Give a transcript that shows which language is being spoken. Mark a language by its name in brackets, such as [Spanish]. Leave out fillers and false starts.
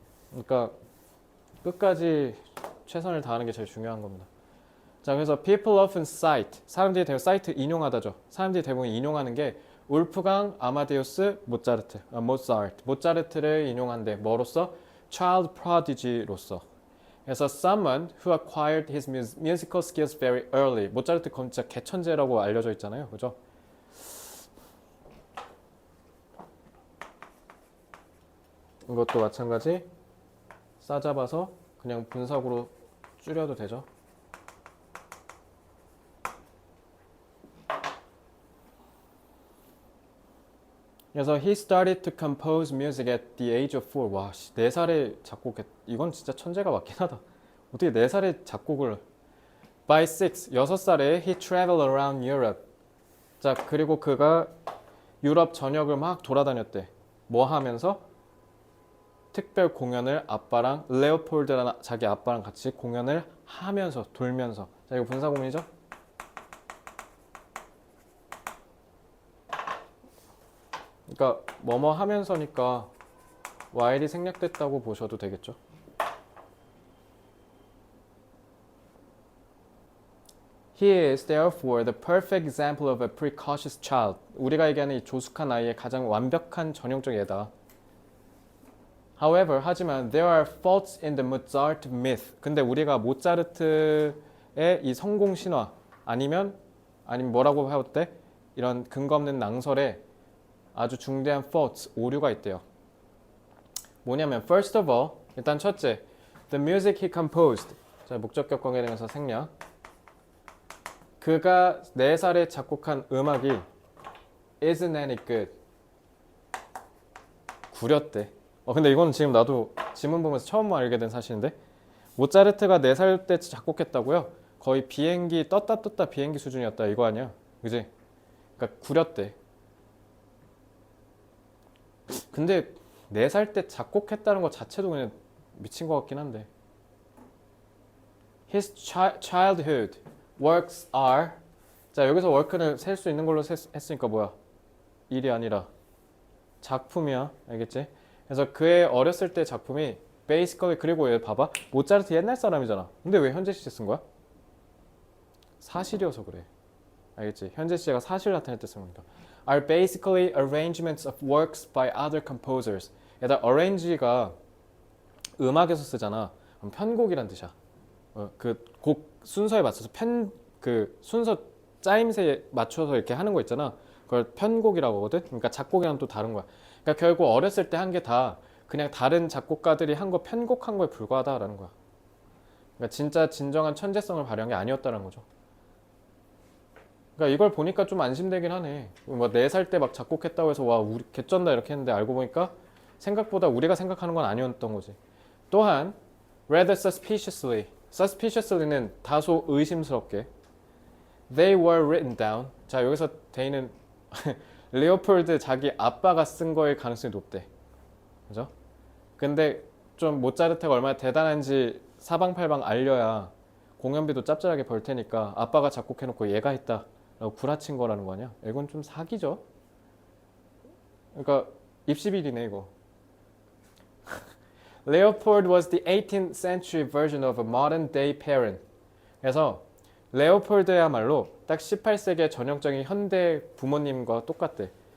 [Korean] 그러니까 끝까지 최선을 다하는 게 제일 중요한 겁니다. 자, 그래서 [English] people often cite, [Korean] 사람들이 대부분 cite 인용하다죠. 사람들이 대부분 인용하는 게 울프강, 아마데우스, 모차르트, 모차르트를 인용한대. 뭐로서? [English] child prodigy로서. [Korean] 그래서 [English] someone who acquired his musical skills very early. [Korean] 모차르트 진짜 개천재라고 알려져 있잖아요, 그죠? 이것도 마찬가지. 싸잡아서 그냥 분사구로 줄여도 되죠. [English] 그래서 he started to compose music at the age of 4. [Korean] 와, 4살에 작곡했. 이건 진짜 천재가 맞긴 하다. 어떻게 4살에 작곡을. [English] By [Korean] 6살에 [English] he traveled around Europe. [Korean] 자, 그리고 그가 유럽 전역을 막 돌아다녔대. 뭐 하면서? 특별 공연을 아빠랑 레오폴드라는 자기 아빠랑 같이 공연을 하면서 돌면서. 자, 이거 분사구문이죠? 그러니까 뭐뭐 하면서니까 while이 생략됐다고 보셔도 되겠죠. [English] He is therefore the perfect example of a precocious child. [Korean] 우리가 얘기하는 이 조숙한 아이의 가장 완벽한 전형적 예다. [English] However, [Korean] 하지만 [English] there are faults in the Mozart myth. [Korean] 근데 우리가 모차르트의 이 성공 신화 아니면 뭐라고 해도 돼? 이런 근거 없는 낭설에 아주 중대한 faults, 오류가 있대요. 뭐냐면 [English] first of all, [Korean] 일단 첫째, [English] the music he composed. [Korean] 자, 목적격 관계되면서 생략. 그가 4살에 작곡한 음악이 [English] isn't any good. [Korean] 구렸대. 근데 이거는 지금 나도 지문 보면서 처음 알게 된 사실인데 모차르트가 4살 때 작곡했다고요? 거의 비행기 떴다 비행기 수준이었다 이거 아니야? 그지? 그러니까 구렸대. 근데 4살 때 작곡했다는 것 자체도 그냥 미친 것 같긴 한데. [English] His childhood works are. [Korean] 자, 여기서 work는 셀 수 있는 걸로 했으니까 뭐야? 일이 아니라 작품이야. 알겠지? 그래서 그의 어렸을 때 작품이 basically. 그리고 얘 봐봐. 모차르트 옛날 사람이잖아. 근데 왜 현재 시제 쓴 거야? 사실이어서 그래. 알겠지? 현재 시제가 사실 나타낼 때 쓰는 거니까. [English] Are basically arrangements of works by other composers. [Korean] 얘들아, arrange가 음악에서 쓰잖아. 그럼 편곡이란 뜻이야. 그 곡 순서에 맞춰서 그 순서 짜임새에 맞춰서 이렇게 하는 거 있잖아. 그걸 편곡이라고 하거든. 그러니까 작곡이랑 또 다른 거야. 그러니까 결국 어렸을 때 한 게 다 그냥 다른 작곡가들이 한 거 편곡한 거에 불과하다라는 거야. 그러니까 진짜 진정한 천재성을 발휘한 게 아니었다는 거죠. 그러니까 이걸 보니까 좀 안심되긴 하네. 뭐 4살 때 막 작곡했다고 해서 와 우리 개쩐다 이렇게 했는데 알고 보니까 생각보다 우리가 생각하는 건 아니었던 거지. 또한 [English] rather suspiciously. [Korean] suspiciously는 다소 의심스럽게. [English] They were written down. [Korean] 자, 여기서 they는 레오폴드 자기 아빠가 쓴 거일 가능성이 높대. 그죠? 근데 좀 모차르트가 얼마나 대단한지 사방팔방 알려야 공연비도 짭짤하게 벌 테니까 아빠가 작곡해놓고 얘가 했다 라고 구라친 거라는 거 아니야? 이건 좀 사기죠? 그러니까 입시비리네 이거. [English] Leopold was the 18th century version of a modern day parent. [Korean] 그래서 레오폴드야말로 딱 18세기의 전형적인 현대 부모님과 똑같대.